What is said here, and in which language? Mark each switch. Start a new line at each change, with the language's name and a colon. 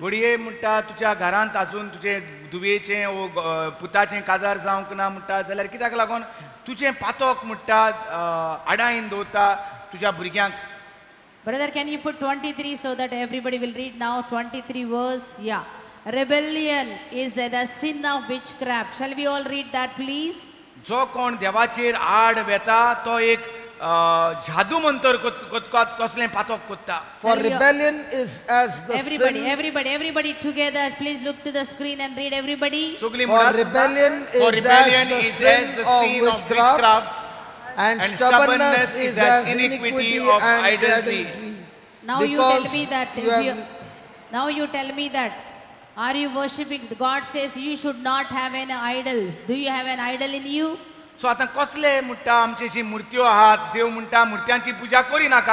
Goan Konkani: घडये म्हणटा तुज्या घरांत अजून तुजे दुवेचें वो पुताचें काजार जावंक ना म्हणटा जाल्यार कित्याक लागून तुजें पातक म्हणटा आडायन दवरता तुज्या भुरग्यांक.
English: Brother, can you put 23 so that everybody will read now? 23 verse. Yeah. Rebellion is the sin of witchcraft. Shall we all read that, please?
Goan Konkani: जो कोण देवाचेर आड वेता तो एक जादू मंतर कसलें पातक कोत्ता.
English: For rebellion is as the Everybody together. Please look to the screen and read everybody. For rebellion is as the sin of witchcraft, and stubbornness is as iniquity of idolatry. Now you tell me that. Now you tell me that. Are you worshipping? God says you should not have any idols. Do you have an idol in you?
Goan Konkani: So आतां कसले म्हणटा आमचेशी मुर्त्यो आहात, देव म्हणटा मुर्त्यांची पुजा करी नाका.